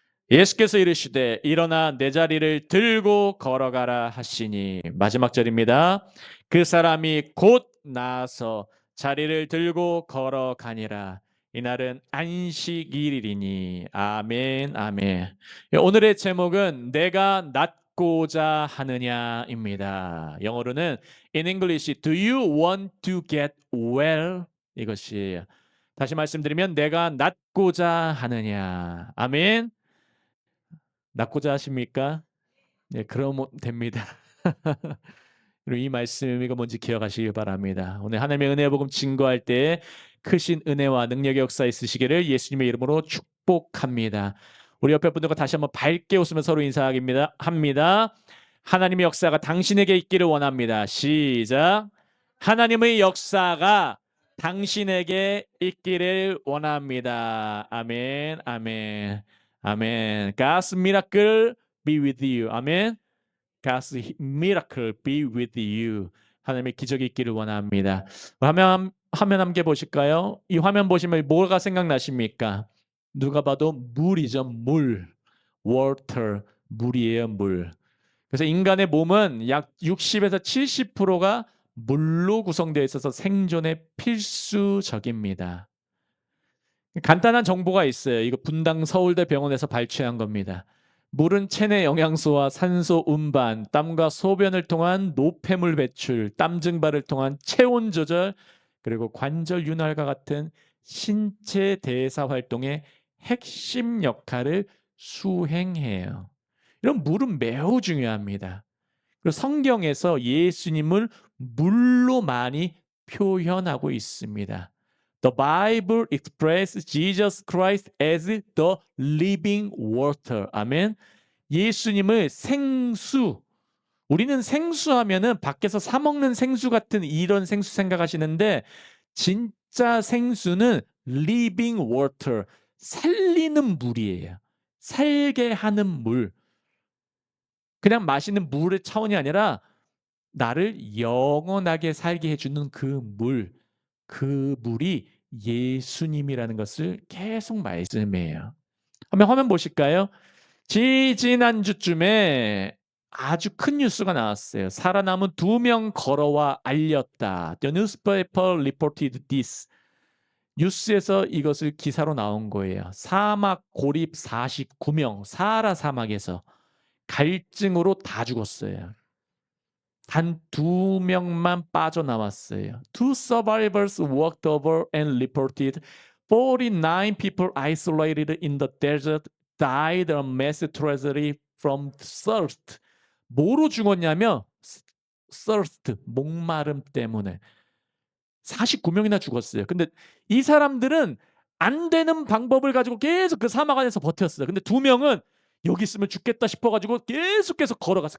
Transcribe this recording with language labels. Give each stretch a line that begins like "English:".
Korean: 예수께서 이르시되 일어나 내 자리를 들고 걸어가라 하시니 마지막 절입니다. 그 사람이 곧 나아서 자리를 들고 걸어가니라. 이날은 안식일이니 아멘 아멘. 오늘의 제목은 내가 낫고자 하느냐입니다. 영어로는
English: in English Do you want to get well?
Korean: 이것이 다시 말씀드리면 내가 낫고자 하느냐. 아멘. 낫고자 하십니까? 네, 그러면 됩니다. 그리고 이 말씀이 뭔지 기억하시길 바랍니다. 오늘 하나님의 은혜 복음 증거할 때 크신 은혜와 능력의 역사 있으시기를 예수님의 이름으로 축복합니다. 우리 옆에 분들과 다시 한번 밝게 웃으며 서로 인사합니다. 하나님의 역사가 당신에게 있기를 원합니다. 시작. 하나님의 역사가 당신에게 있기를 원합니다. 아멘, 아멘, 아멘.
English: God's miracle be with you.
Korean: 아멘.
English: God's miracle be with you.
Korean: 하나님의 기적이 있기를 원합니다. 화면 함께 보실까요? 이 화면 보시면 뭐가 생각나십니까? 누가 봐도 물이죠. 물. water. 물이에요. 물. 그래서 인간의 몸은 약 60에서 70%가 물로 구성되어 있어서 생존에 필수적입니다. 간단한 정보가 있어요. 이거 분당 서울대 병원에서 발췌한 겁니다. 물은 체내 영양소와 산소 운반, 땀과 소변을 통한 노폐물 배출, 땀 증발을 통한 체온 조절, 그리고 관절 윤활과 같은 신체 대사 활동의 핵심 역할을 수행해요. 이런 물은 매우 중요합니다. 그리고 성경에서 예수님을 물로 많이 표현하고 있습니다.
English: The Bible expresses Jesus Christ as the living water.
Korean: 아멘. 예수님을 생수. 우리는 생수하면은 밖에서 사 먹는 생수 같은 이런 생수 생각하시는데 진짜 생수는
English: living water.
Korean: 살리는 물이에요. 살게 하는 물. 그냥 마시는 물의 차원이 아니라 나를 영원하게 살게 해주는 그 물, 그 물이 예수님이라는 것을 계속 말씀해요. 한번 화면 보실까요? 지지난주쯤에 아주 큰 뉴스가 나왔어요. 살아남은 2명 걸어와 알렸다.
English: The newspaper reported this.
Korean: 뉴스에서 이것을 기사로 나온 거예요. 사막 고립 49명, 사하라 사막에서 갈증으로 다 죽었어요. 단 2명만 빠져나왔어요.
English: Two survivors walked over and reported 49 people isolated in the desert died a mass tragedy from thirst.
Korean: 뭐로 죽었냐면 thirst, 목마름 때문에 49명이나 죽었어요. 근데 이 사람들은 안 되는 방법을 가지고 계속 그 사막 안에서 버텼어요. 근데 2명은 여기 있으면 죽겠다 싶어가지고 계속해서 걸어갔어.